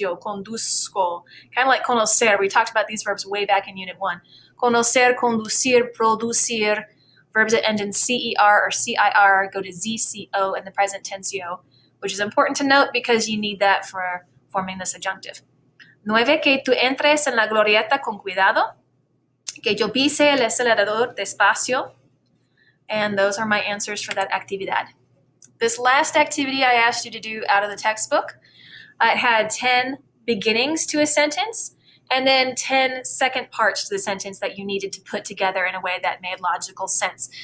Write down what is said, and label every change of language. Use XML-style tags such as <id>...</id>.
<en>Yo conduzco, kind of like conocer. We talked about these verbs way back in Unit 1. Conocer, conducir, producir. Verbs that end in CER or CIR go to ZCO in the present tense yo, which is important to note because you need that for forming the subjunctive.</en> <es>9, que tú entres en la glorieta con cuidado, que yo pise el acelerador despacio.</es> <en>And those are my answers for that actividad. This last activity I asked you to do out of the textbook, it had 10 beginnings to a sentence and then 10 second parts to the sentence that you needed to put together in a way that made logical sense.</en>